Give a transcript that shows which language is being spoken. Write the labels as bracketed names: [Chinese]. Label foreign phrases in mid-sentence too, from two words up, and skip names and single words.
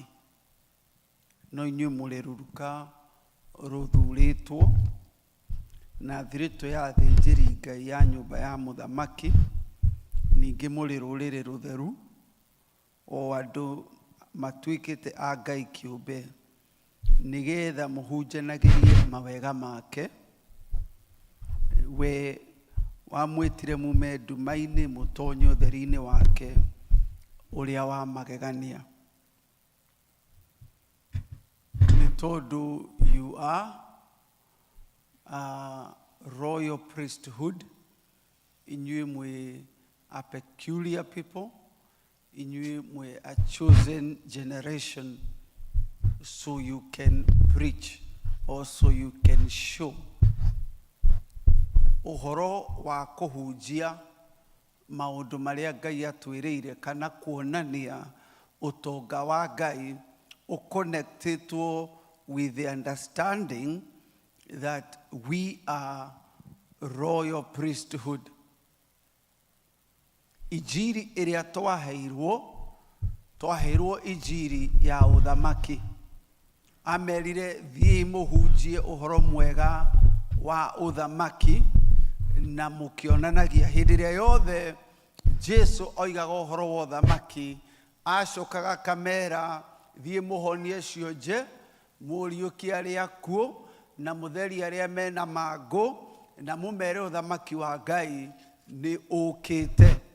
[Kikuyu] No inyuĩ mũrĩ ruruka ruthuritwo na thiritu ya athĩnjĩri Ngai ya nyũmba ya mũthamaki, ningĩ mũrĩ rũrĩrĩ rutheru o andũ matuĩkĩte a Ngai kĩũmbe, nigetha muhunjanagĩrie mawega make. We wamwĩtire mume nduma-inĩ mũtonye ũtheri-inĩ wake ũrĩa wa magegania. Nĩ tondũ [English] you are a royal priesthood, [Kikuyu] inyuĩ mwĩ [English] a peculiar people, [Kikuyu] inyuĩ mwĩ [English] a chosen generation, so you can preach or so you can show. [Kikuyu] Uhoro wa kuhunjia maundu maria Ngai atwĩrĩire kana kuonania utonga wa Ngai uconnectedwo [English] with the understanding that we are royal priesthood. [Kikuyu] Ijiri iria twaheirwo ijiri ya uthamaki. Amerire thiĩ mũhunjie uhoro mwega wa uthamaki na mukionanagia hĩndĩ ĩrĩa yothe Jesu oigaga uhoro wa uthamaki acokaga kamera thiĩ mũhonie cionje, mũriũkie arĩa akuũ na mũtherie arĩa mena mangũ na mũmere uthamaki wa Ngai nĩ ũkĩte.